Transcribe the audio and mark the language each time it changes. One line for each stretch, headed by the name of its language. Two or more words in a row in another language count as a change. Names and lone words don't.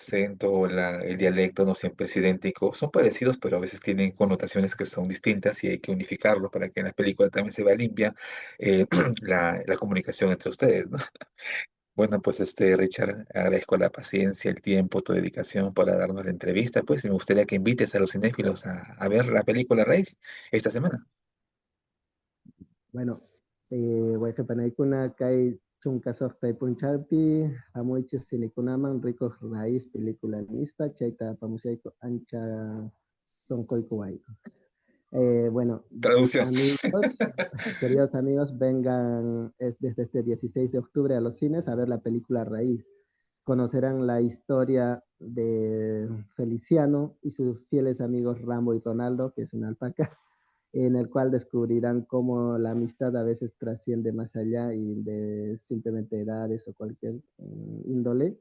Spanish: acento o el dialecto no siempre es idéntico. Son parecidos, pero a veces tienen connotaciones que son distintas y hay que unificarlo para que en la película también se vea limpia la comunicación entre ustedes, ¿no? Bueno, pues Richard, agradezco la paciencia, el tiempo, tu dedicación para darnos la entrevista, pues y me gustaría que invites a los cinéfilos a ver la película Raíz esta semana. Bueno,
Quechua: Huaycapanay kuna kay chunka soqtay punchawpi hamuichis sinikunaman rikuq
Spanish: raíz película
Quechua: nispa chayta apamushayku ancha sonquyku wayku.
Spanish: Bueno, Traducción. amigos, queridos amigos, vengan desde este 16 de octubre a los cines a ver la película Raíz. Conocerán la historia de Feliciano y sus fieles amigos Rambo y Ronaldo, que es una alpaca, en el cual descubrirán cómo la amistad a veces trasciende más allá y de simplemente edades o cualquier índole.